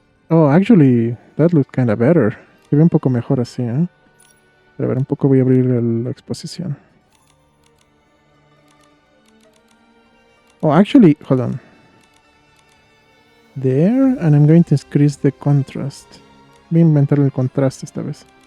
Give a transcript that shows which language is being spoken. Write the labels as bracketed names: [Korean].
[English] Oh, actually, that looks kind of better. [Spanish] Se ve un poco mejor así, ¿eh? Pero a ver, un poco voy a abrir la exposición. [English] Oh, actually, hold on. There, and I'm going to increase the contrast. [Spanish] Voy a inventar el contraste esta vez.